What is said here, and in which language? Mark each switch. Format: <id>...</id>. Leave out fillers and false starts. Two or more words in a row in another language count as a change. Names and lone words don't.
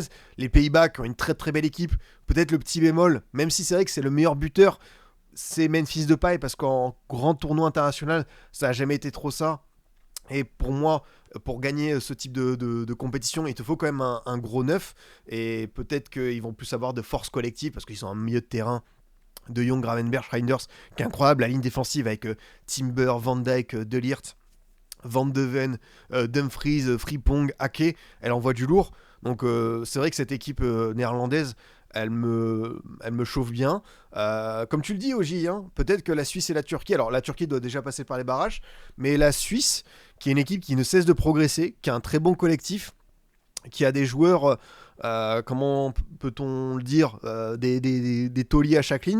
<fr>Les Pays-Bas, qui ont une très très belle équipe, peut-être le petit bémol, même si c'est vrai que c'est le meilleur buteur, c'est Memphis Depay, parce qu'en grand tournoi international, ça n'a jamais été trop ça. Et pour moi, pour gagner ce type de compétition, il te faut quand même un gros neuf. Et peut-être qu'ils vont plus avoir de force collective, parce qu'ils sont un milieu de terrain de Jong, Gravenberch, Reinders, qui est incroyable. La ligne défensive avec Timber, Van Dijk, De Ligt, Van de Ven, Dumfries, Frimpong, Ake, elle envoie du lourd. Donc c'est vrai que cette équipe néerlandaise, elle me chauffe bien. Comme tu le dis, Oji, hein, peut-être que la Suisse et la Turquie, alors la Turquie doit déjà passer par les barrages, mais la Suisse, qui est une équipe qui ne cesse de progresser, qui a un très bon collectif, qui a des joueurs, comment peut-on le dire, des tauliers à chaque ligne.</fr>